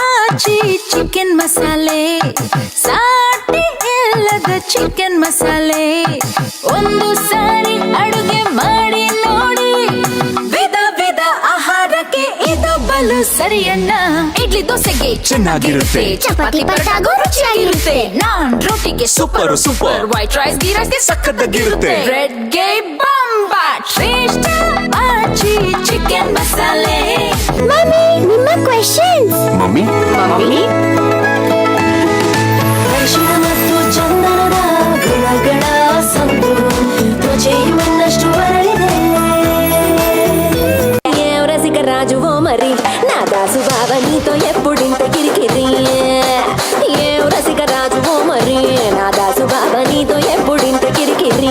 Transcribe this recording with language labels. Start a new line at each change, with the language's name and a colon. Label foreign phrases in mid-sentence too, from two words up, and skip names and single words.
Kannada: ಆಚಿ ಚಿಕನ್ ಮಸಾಲೆ ಸಾಟಿ ಇಲ್ಲದ ಚಿಕನ್ ಮಸಾಲೆ ಒಂದು ಸಾರಿ ಅಡುಗೆ ಮಾಡಿ ನೋಡಿ ವಿಧ ವಿಧ ಆಹಾರಕ್ಕೆ ಇದು ಬಲು ಸರಿಯಣ್ಣ ಇಡ್ಲಿ ದೋಸೆಗೆ ಚೆನ್ನಾಗಿರುತ್ತೆ ಚಪಾತಿ ಪರೋಟಾಗೂ ರುಚಿಯಾಗಿರುತ್ತೆ ನಾನ್ ರೋಟಿಗೆ
English: super super white rice ghee rice
Kannada: ಸಕ್ಕತ್ತಾಗಿರುತ್ತೆ ಬ್ರೆಡ್ ಗೆ ಬಾಂಬಾ ಶ್ರೇಷ್ಠ ಆಚಿ ಚಿಕನ್ ಮಸಾಲೆ ಮಮ್ಮಿ ನಿಮ್ಮ
English: questions
Kannada: ಮಮ್ಮಿ ಅರಿಶಿಣ ಮತ್ತು ಚಂದನದ ಗುಣಗಳ ಸಂದು ತ್ವಚೆಯು ಇನ್ನಷ್ಟು ಬರಲಿದೆ
Telugu: రసిక రాజువో మరి నా దాసు బావ నీతో ఎప్పుడింత కిరికిరి ఏ రసిక రాజువో మరి నా దాసు బావ నీతో ఎప్పుడింత కిరికిరి